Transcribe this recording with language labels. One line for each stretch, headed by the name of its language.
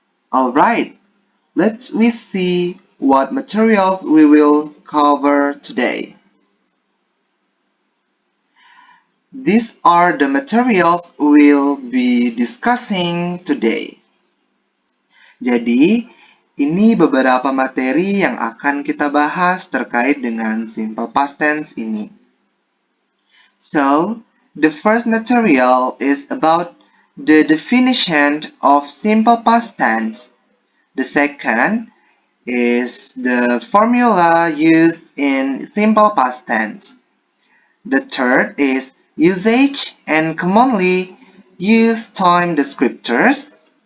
English: Alright, let's see what materials we will cover today. These are the materials we'll be discussing today.
Indonesian: Jadi, ini beberapa materi yang akan kita bahas terkait dengan simple past tense ini.
English: So, the first material is about the definition of simple past tense. The second is the formula used in simple past tense. The third is usage and commonly used time descriptors.